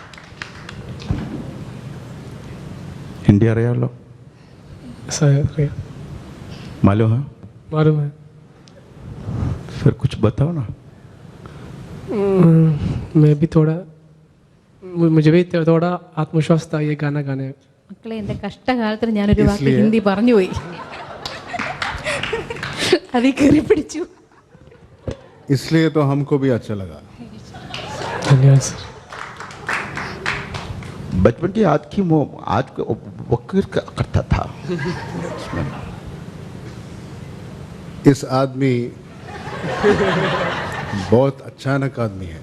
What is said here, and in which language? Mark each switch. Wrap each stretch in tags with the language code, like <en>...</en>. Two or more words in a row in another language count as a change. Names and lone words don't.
<hi>हिंदी आ रहा लो सर? मालूम है? मालूम है. फिर कुछ बताओ ना. मैं भी थोड़ा, मुझे भी थोड़ा आत्मविश्वास था ये गाना गाने.</hi> <ml>മക്കളെ, എൻ്റെ കഷ്ടകാലത്തിന് ഞാനൊരു വാക്ക് ഹിന്ദി പറഞ്ഞു പോയി. അതിൽ കയറി പിടിച്ചു.</ml> <hi>इसलिए तो हमको भी अच्छा लगा. धन्यवाद सर. बचपन की याद की आज वो करता था. इस आदमी बहुत अचानक आदमी है.</hi>